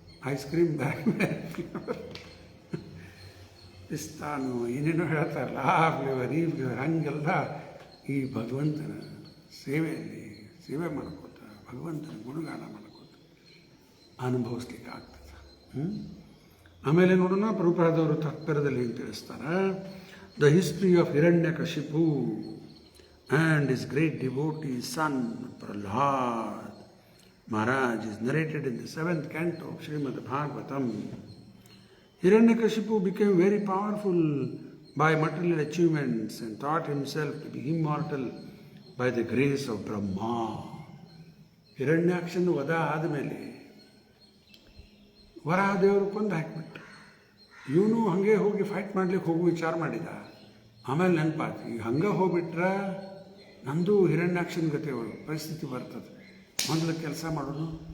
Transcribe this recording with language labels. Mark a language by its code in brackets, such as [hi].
[kn] Ice cream ಬೇರೆ ಬೇರೆ flavour, ಪಿಸ್ತಾನು ಏನೇನೋ ಹೇಳ್ತಾರಲ್ಲ, ಆ ಫ್ಲೇವರ್ ಈ ಫ್ಲೇವರ್. ಹಂಗೆಲ್ಲ ಈ ಭಗವಂತನ ಸೇವೆಯಲ್ಲಿ ಸೇವೆ ಮಾಡ್ಕೋತ ಭಗವಂತನ ಗುಣಗಾನ ಮಾಡ್ಕೋತ ಅನುಭವಿಸ್ಲಿಕ್ಕೆ ಆಗ್ತದೆ. ಆಮೇಲೆ ನೋಡೋಣ, ಪ್ರಭುಪಾದವರು ತಾತ್ಪರ್ಯದಲ್ಲಿ ಏನು ತಿಳಿಸ್ತಾರೆ. [en] The history of Hiranyakashipu and his great devotee son Prahlad Maharaj is narrated in the 7th canto of Srimad Bhagavatam. Hiranyakashipu became very powerful by material achievements and thought himself to be immortal by the grace of Brahma. [kn] ಹಿರಣ್ಯಾಕ್ಷನ ವಧ ಆದಮೇಲೆ ವರಾಹದೇವರು ಕೊಂದು ಹಾಕಿಬಿಟ್ರು. ಇವನು ಹಾಗೆ ಹೋಗಿ fight ಮಾಡ್ಲಿಕ್ಕೆ ಹೋಗಿ ವಿಚಾರ ಮಾಡಿದ. ಆಮೇಲೆ ನೆನಪಾಯ್ತು, ಈಗ ಹಂಗೆ ಹೋಗ್ಬಿಟ್ರೆ ನಂದು ಹಿರಣ್ಯಾಕ್ಷನ ಗತೆ ಪರಿಸ್ಥಿತಿ ಬರ್ತದೆ. ಮೊದಲು ಕೆಲಸ ಮಾಡೋನು,